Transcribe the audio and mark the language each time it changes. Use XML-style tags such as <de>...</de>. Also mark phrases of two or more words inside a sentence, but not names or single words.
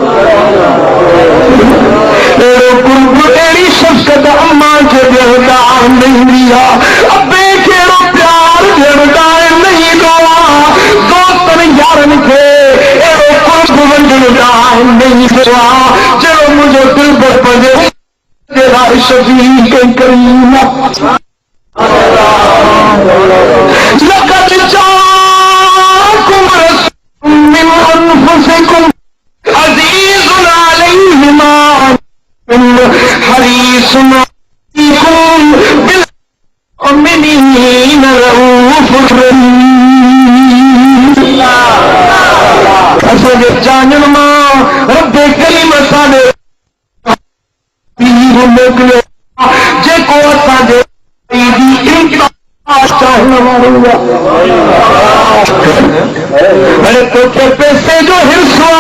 <sd>अहिड़ो कुर्ब अहिड़ी शफ़क़त अम्मा खे ॾियण ॾांहुं न ईंदी आहे, अबे खे अहिड़ो प्यार ॾियण ॾांहुं न ईंदो आहे, दोस्तनि यारनि खे अहिड़ो कुर्ब वंडण ॾांहुं न ईंदो आहे जहिड़ो मुंहिंजो दिलबर पंहिंजे जे लाइ शफ़ीक़ ऐं करीम आहे।</sd> <ar>لقد جاءكم رسول من أنفسكم عزيز عليه ما عنتم حريص عليكم بالمؤمنين رؤوف رحيم.</ar> <sd>असांजे जानण मां रब करीम असांजे पीर मोकिलियो जेको असांजे चाहने वारो अरे तोखे पैसे जो हिर्स</sd>